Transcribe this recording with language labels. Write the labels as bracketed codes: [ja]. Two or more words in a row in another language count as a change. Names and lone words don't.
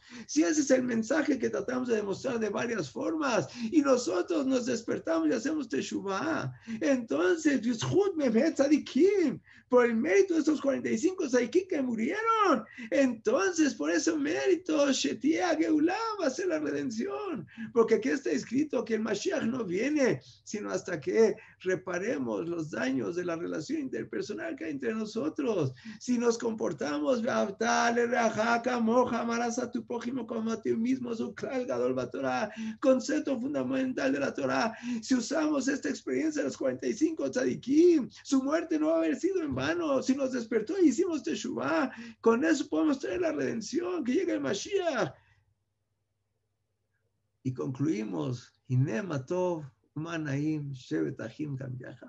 [es] Si ese es el mensaje que tratamos de demostrar de varias formas y nosotros nos despertamos y hacemos teshuvah, entonces, por el mérito de estos 45 tzadikim que murieron, entonces por ese mérito [he] שתהיה גאולה [es] va a ser la redención, porque aquí está escrito que el Mashiach no viene sino hasta que reparemos los daños de la relación interpersonal que hay entre nosotros. Si nos comportamos amarás a tu prójimo como a ti mismo, es un [he] כלל גדול בתורה, [es] concepto fundamental de la Torah. Si usamos esta experiencia de los 45 tzadikim, su muerte no va a haber sido en vano. Si nos despertó y hicimos teshuvah, con eso podemos traer la redención, que llegue el Mashiach. Y concluimos, [he] הנה מה טוב ומה נעים שבת אחים גם יחד.